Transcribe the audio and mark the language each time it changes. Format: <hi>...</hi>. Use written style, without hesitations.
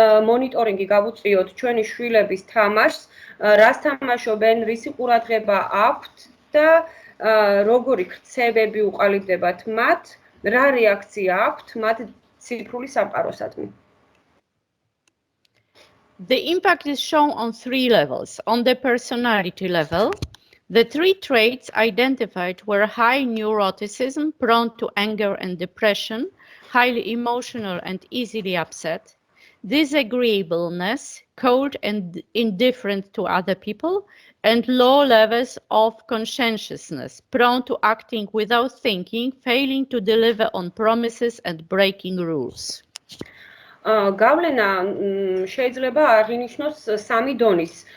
<ka>მონიტორინგი გავუწიოთ ჩვენი შვილების თამაშს, რას თამაშობენ, რისი ყურადღება აქვთ და როგორი ქრცევები უყალიბდებათ მათ, რა რეაქცია აქვთ მათ ციფრული სამყაროსადმი.</ka> <en>The impact is shown on 3 levels. On the personality level, the 3 traits identified were high neuroticism, prone to anger and depression, highly emotional and easily upset, disagreeableness, cold and indifferent to other people, and low levels of conscientiousness, prone to acting without thinking, failing to deliver on promises and breaking rules.</en> <ka>გავლენა შეიძლება აღინიშნოს 3 დონის.</ka>